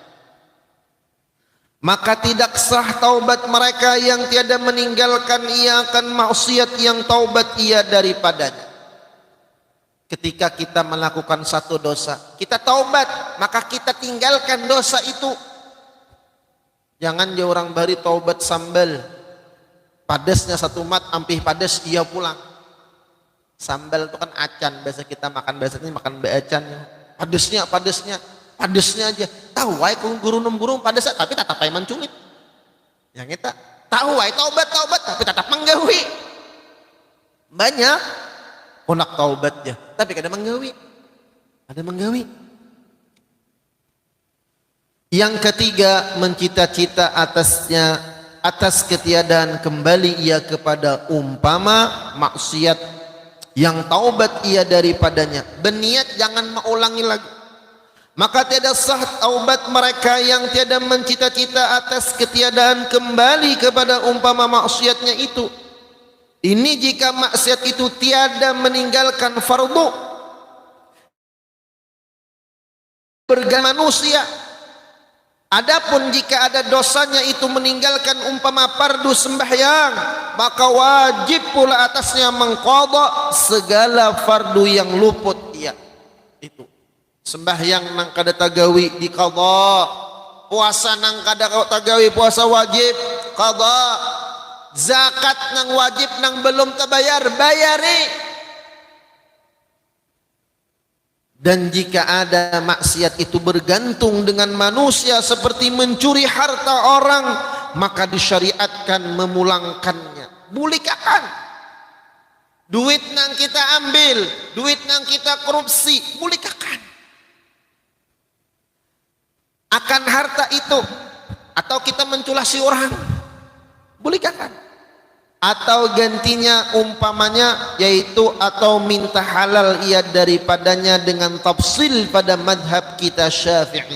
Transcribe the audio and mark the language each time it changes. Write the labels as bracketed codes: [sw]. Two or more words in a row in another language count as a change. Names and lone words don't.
[ms] Maka tidak sah taubat mereka yang tiada meninggalkan ia akan maksiat yang taubat ia daripadanya. [id] Ketika kita melakukan satu dosa, kita taubat, maka kita tinggalkan dosa itu. [bjn] Jangan dia orang bari taubat sambal. Padasnya satu mat, ampih padas ia pulang. Sambal itu kan acan, biasa kita makan biasanya makan beacan. Padasnya aja. Tahu wae gurung padas tapi tetap ae menculit. Yang kita tahu wae taubat tapi tetap menggawi. Banyak konak taubat ya, tapi kada menggawi. Ada menggawi. [id] Yang ketiga, [ms] mencita-cita atas ketiadaan kembali ia kepada umpama maksiat yang taubat ia daripadanya. [id] Berniat jangan mengulangi lagi. [ms] Maka tiada sah taubat mereka yang tiada mencita-cita atas ketiadaan kembali kepada umpama maksiatnya itu. Ini jika maksiat itu tiada meninggalkan fardu bergantung manusia. Adapun jika ada dosanya itu meninggalkan umpama fardu sembahyang, maka wajib pula atasnya mengqadha segala fardu yang luput ia. [bjn] Itu sembahyang nang kada tagawi diqadha, puasa nang kada tagawi puasa wajib qadha, zakat nang wajib nang belum terbayar bayari. [ms] Dan jika ada maksiat itu bergantung dengan manusia seperti mencuri harta orang, maka disyariatkan memulangkannya. [bjn] Bulikakan. Duit nang kita ambil, duit nang kita korupsi, bulikakan. Akan harta itu, atau kita menculasi orang, bulikakan. [ms] Atau gantinya umpamanya yaitu atau minta halal ia daripadanya dengan tafsil pada madhab kita Syafi'i.